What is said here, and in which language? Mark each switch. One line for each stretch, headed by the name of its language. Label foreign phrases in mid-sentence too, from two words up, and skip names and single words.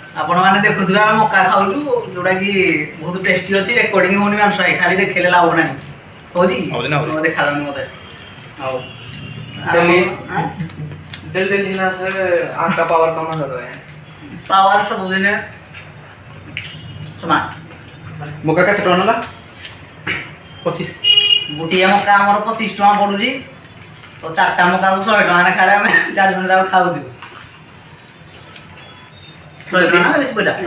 Odia: ଆପଣମାନେ ଦେଖୁଥିବେ ଆମେ ମକା ଖାଉଛୁ ଯୋଉଟାକି ବହୁତ ଟେଷ୍ଟି ଅଛି। ରେକର୍ଡିଂ ହଉନି ମାଂସ ଖାଲି ଦେଖିଲେ ଲାଭ ନାହିଁ। ହଉଛି ଦେଖାଯାଉନି ମୋତେ। ହଉ
Hindi: डेली ना से आँख का पावर कम कर रहे हैं।
Odia: पावर ସବୁଦିନ ସମାନ। ମକା କେତେ ଟଙ୍କା ନେଲା? 25 ଗୋଟିଏ ମକା ଆମର 25 ଟଙ୍କା ପଡ଼ୁଛି। ତ 4ଟା ମକାକୁ 100 ଟଙ୍କା ଲେଖାରେ ଆମେ 4 ଜଣ ଯାକ ଖାଉଛୁ। 100 ଟଙ୍କା ନା ବେଶୀ ପଇଲା?